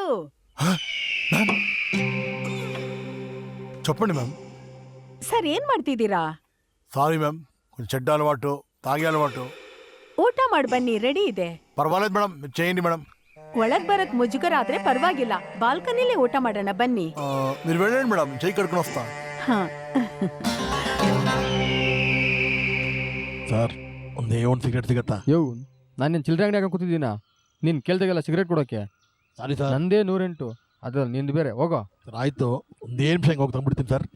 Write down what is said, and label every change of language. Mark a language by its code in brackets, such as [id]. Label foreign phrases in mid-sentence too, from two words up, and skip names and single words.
[te] ಮ್ಯಾಮ್ చెప్పండి మ్యామ్. [kn] ಸರ್ ಏನ್ ಮಾಡ್ತಿದ್ದೀರಾ? [en] sorry ma'am, [te] కొంచెం చెడ్డ అలవాటు, తాగే అలవాటు. [kn] ಊಟ ಮಾಡಿ ಬನ್ನಿ, ರೆಡಿ ಇದೆ. [te] పర్వాలేదు మేడం, మీరు చేయండి మేడం. [kn] ಒಳಗ್ ಬರಕ್ ಮುಜುಗರ ಆದ್ರೆ ಪರವಾಗಿಲ್ಲ, ಬಾಲ್ಕನಿಲೇ ಊಟ ಮಾಡೋಣ ಬನ್ನಿ. [te] మీరు వెళ్ళండి మేడం, చేయి కడుకుని వస్తా. [kn] ಹಾ. ಸರ್ ಒಂದೇ ಒಂದು ಸಿಗರೇಟ್ ಸಿಗತ್ತಾ? ಯೋ, ನಾನೇನು ಚಿಲ್ಲರೆ ಅಂಗಡಿಯಾಗ ಕೂತಿದ್ದೀನ? ನೀನು ಕೇಳ್ದಾಗೆಲ್ಲ ಸಿಗರೇಟ್ ಕೊಡೋಕ್ಕೆ? ಸಾರಿ ಸರ್, ನಂದೇ 108, ಅದ್ರಲ್ಲಿ ನಿಂದು ಬೇರೆ. ಹೋಗೋ. ಸರ್ ಆಯ್ತು, ಒಂದೇ ನಿಮಿಷ ಹೋಗಿ ತಂದ್ಬಿಡ್ತೀನಿ ಸರ್.